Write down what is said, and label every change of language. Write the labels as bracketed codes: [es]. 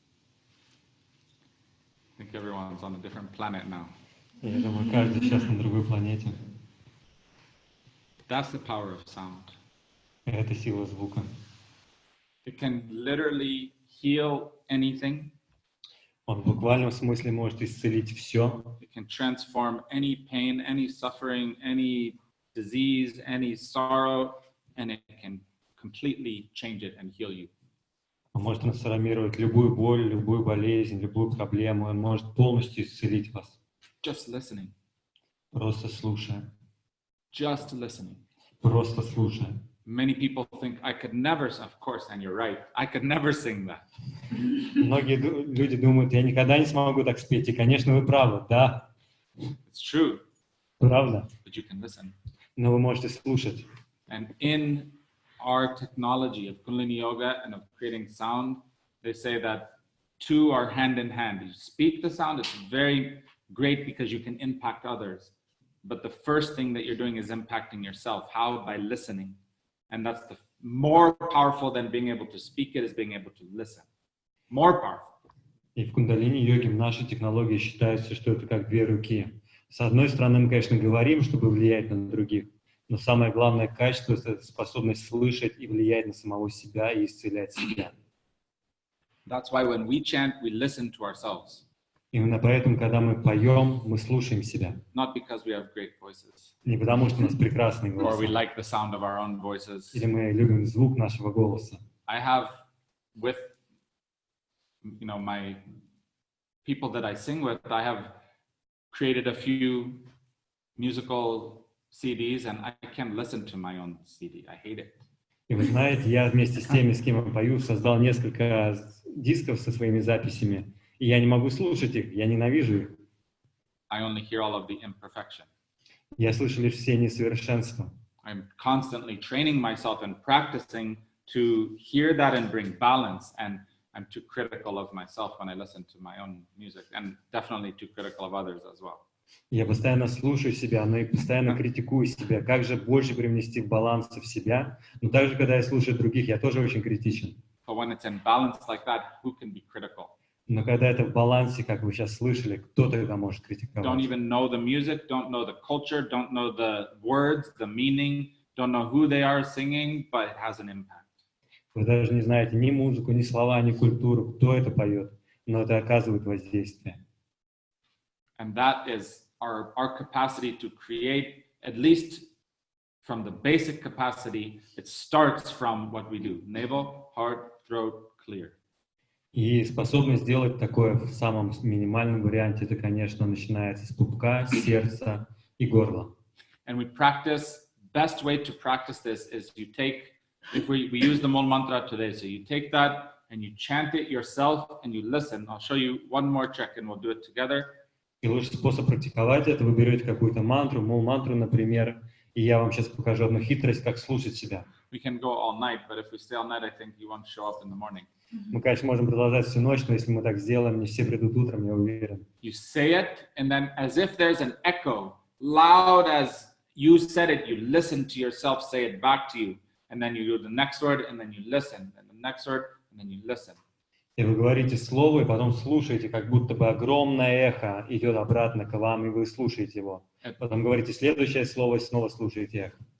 [en] I think everyone's on a different planet now. [ru] Я думаю, каждый сейчас на другой планете. [en] That's the power of sound. [ru] Это сила звука. [en] It can literally heal anything. [ru] Он в буквальном смысле может исцелить все. [en] It can transform any pain, any suffering, any disease, any sorrow, and it can completely change it and heal you. [ru] Он может трансформировать любую боль, любую болезнь, любую проблему. Он может полностью исцелить вас. [en] Just listening. [ru] Просто слушая. [en] Just listening. [ru] Просто слушая. [en] Many people think I could never, of course, and you're right, I could never sing that. [ru] Многие люди думают, я никогда не смогу так спеть. И, конечно, вы правы, да. [en] It's true, [ru] Правда. [en] but you can listen. [ru] Но вы можете слушать. [en] And in our technology of Kundalini Yoga and of creating sound, they say that two are hand in hand. You speak the sound, it's very great because you can impact others. But the first thing that you're doing is impacting yourself. How? By listening. And that's the more powerful than being able to speak it is being able to listen. More powerful. [ru] И в кундалини-йоге, в нашей технологии считается, что это как две руки. С одной стороны, мы, конечно, говорим, чтобы влиять на других, но самое главное качество – это способность слышать и влиять на самого себя и исцелять себя. [en] That's why when we chant, we listen to ourselves. [ru] Именно поэтому, когда мы поем, мы слушаем себя. [en] Not because we have great voices. [ru] Не потому, что у нас прекрасный [en] Or we [ru] голос, [en] like the sound of our own voices. [ru] или мы любим звук нашего голоса. [en] I have with, my people that I sing with, I have created a few musical CDs and I can't listen to my own CD. I hate it. [ru] И вы знаете, я вместе с теми, с кем я пою, создал несколько дисков со своими записями, и я не могу слушать их, я ненавижу их. [en] I only hear all of the imperfection. [ru] Я слышу лишь все несовершенства. [en] I'm constantly training myself and practicing to hear that and bring balance. And I'm too critical of myself when I listen to my own music, and definitely too critical of others as well. [ru] Я постоянно слушаю себя, но и постоянно критикую себя. Как же больше привнести баланса в себя? Но также, когда я слушаю других, я тоже очень критичен. [en] But when it's in balance like that, who can be critical? [ru] Но когда это в балансе, как вы сейчас слышали, кто тогда может [en] Don't [ru] критиковать? [en] even know the music, don't know the culture, don't know the words, the meaning, don't know who they are singing, but it has an impact. [ru] Вы даже не знаете ни музыку, ни слова, ни культуру, кто это поет, но это оказывает воздействие. [en] And that is our capacity to create, at least from the basic capacity, it starts from what we do. Navel, heart, throat, clear. [ru] И способность сделать такое в самом минимальном варианте, это, конечно, начинается с пупка, сердца и горла. [en] And we practice, best way to practice this is you take, if we use the Mol Mantra today, so you take that and you chant it yourself and you listen. I'll show you one more trick and we'll do it together. [ru] И лучший способ практиковать это, вы берете какую-то мантру, мол-мантру, например, и я вам сейчас покажу одну хитрость, как слушать себя. [en] We can go all night, but if we stay all night, I think you won't show up in the morning. [ru] Мы, конечно, можем продолжать всю ночь, но если мы так сделаем, не все придут утром, я уверен. [en] You say it, and then as if there's an echo, loud as you said it, you listen to yourself say it back to you, and then you do the next word, and then you listen, and the next word, and then you listen. [ru] И вы говорите слово, и потом слушаете, как будто бы огромное эхо идет обратно к вам, и вы слушаете его. Потом говорите следующее слово, и снова слушаете эхо.